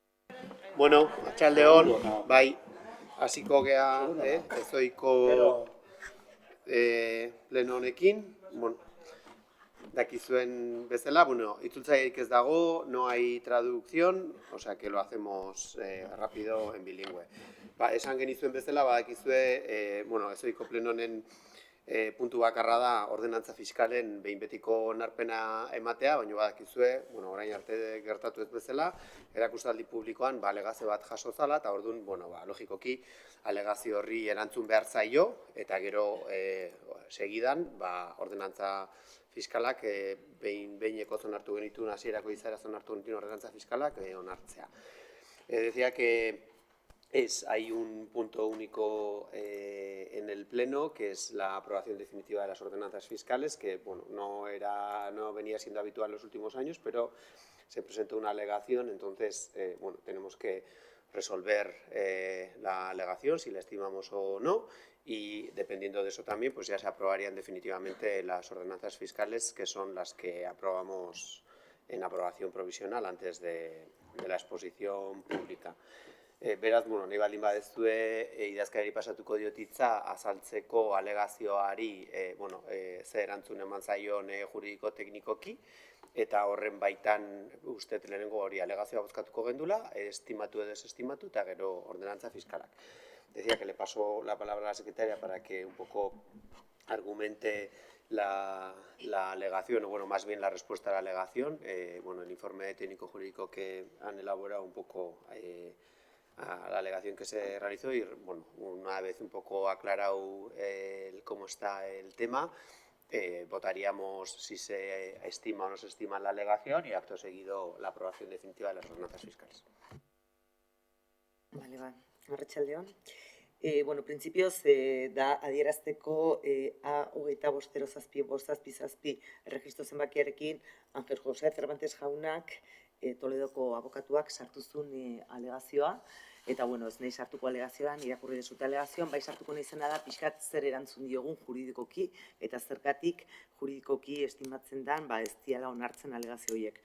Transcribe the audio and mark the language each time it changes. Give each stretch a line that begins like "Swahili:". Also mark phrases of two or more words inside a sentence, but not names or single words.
Basque: Bueno, atxaldeon, bai, hasiko gea, ezoiko pleno honekin, dakizuen bezala, itzultzailerik ez dago,
Spanish: no hay traducción, o sea que lo hacemos rápido en bilingüe.
Basque: Esan genizuen bezala, badakizue, ezoiko pleno honen puntu bakarra da ordenantza fiskalen behin betiko onarpena ematea, baina badakizue, orain arte gertatu ez bezala, erakustaldi publikoan alegazio bat jaso zala, eta orduan, logikoki, alegazio horri erantzun behar zaio, eta gero segidan, ordenantza fiskalak behineko onartu genituen, hasierako izaera onartu genituen ordenantza fiskalak onartzea.
Spanish: Decía que hay un punto único en el Pleno, que es la aprobación definitiva de las ordenanzas fiscales, que no venía siendo habitual en los últimos años, pero se presentó una alegación, entonces tenemos que resolver la alegación, si la estimamos o no, y dependiendo de eso también, pues ya se aprobarían definitivamente las ordenanzas fiscales, que son las que aprobamos en aprobación provisional antes de la exposición pública.
Basque: Beraz, nahi baldin badezue, idazkariari pasatuko diot hitza azaltzeko alegazioari ze erantzun eman zaion juridiko-teknikoki, eta horren baitan uste lehenengo hori alegazioa bozkatuko gendula, estimatu edo desestimatu, eta gero ordenantza fiskalak. Decía que le paso la palabra a la secretaria para que un poco argumente la alegación, o más bien la respuesta a la alegación, el informe técnico-jurídico que han elaborado un poco a la alegación que se realizó y, una vez un poco aclarado cómo está el tema, votaríamos si se estima o no se estima la alegación y acto seguido la aprobación definitiva de las ordenanzas fiscales.
Spanish: Vale,
Basque: arratsaldeon. Printzipioz, da adierazteko A2507-577 erregistro zenbakiarekin Ángel José Cervantes jaunak Toledoko abokatuak sartu zuen alegazioa, eta, ez nahi sartuko alegazioan, irakurri dezute alegazioan, bai sartuko nahi zena da pixkat zer erantzun diogun juridikoki, eta zergatik juridikoki estimatzen dan, ez diala onartzen alegazio horiek.